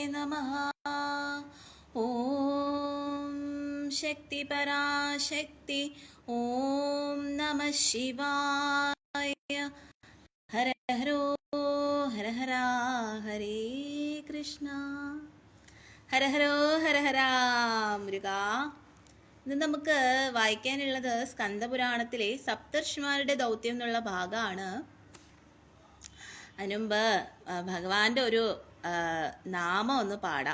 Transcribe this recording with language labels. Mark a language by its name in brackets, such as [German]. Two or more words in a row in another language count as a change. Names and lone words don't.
[Sanskrit] नमः। ॐ शक्ति पराशक्ति ॐ नमः शिवाय। हर हरो हर हरा हरे कृष्ण ഹര ഹരോ ഹര ഹരാ മുരുക. [Malayalam] ഇന്ന് നമുക്ക് വായിക്കാനുള്ളത് സ്കന്ദപുരാണത്തിലെ സപ്തർഷിമാരുടെ ദൗത്യം എന്നുള്ള ഭാഗമാണ്. അതിനുമുമ്പ് ഭഗവാന്റെ ഒരു നാമം ഒന്ന് പാടാം.